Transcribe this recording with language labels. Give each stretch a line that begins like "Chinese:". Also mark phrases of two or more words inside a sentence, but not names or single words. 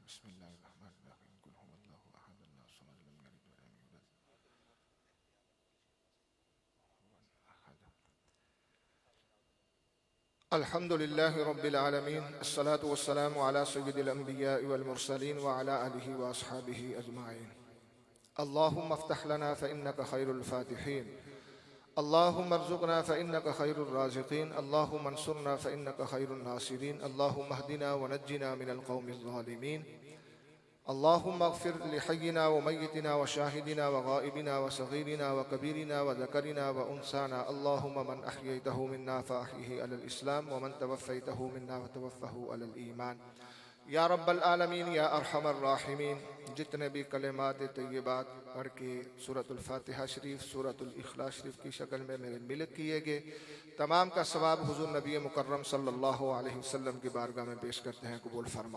Arabic: بسم اللہ الرحمن الرحیم قل هو اللہ احد اللہ الصمد لم یلد ولم یولد الحمد للہ رب العالمین الصلاة والسلام على سید الانبیاء والمرسلین وعلى آلہ واصحابہ اجمعین۔ اللہم افتح لنا فإنک خیر الفاتحین، اللہم ارزقنا فإنک خیر الرازقین، اللہم انصرنا فإنک خیر الناصرین، اللہم اہدنا ونجنا من القوم الظالمین، اللہم اغفر لحینا ومیتنا وشاہدنا وغائبنا وصغیرنا وکبیرنا وذکرنا وانسانا، اللہم من احییتہ منا فاحیہ علی الاسلام ومن توفیتہ منا فتوفہ علی الایمان۔ یا رب العالمین یا ارحم الراحمین،
Urdu: جتنے بھی کلمات طیبات پڑھ کے سورۃ الفاتحہ شریف سورۃ الاخلاص شریف کی شکل میں میرے ملک کیے گئے، تمام کا ثواب حضور نبی مکرم
Arabic: صلی اللہ علیہ وسلم
Urdu: کی بارگاہ میں پیش کرتے ہیں، قبول فرما۔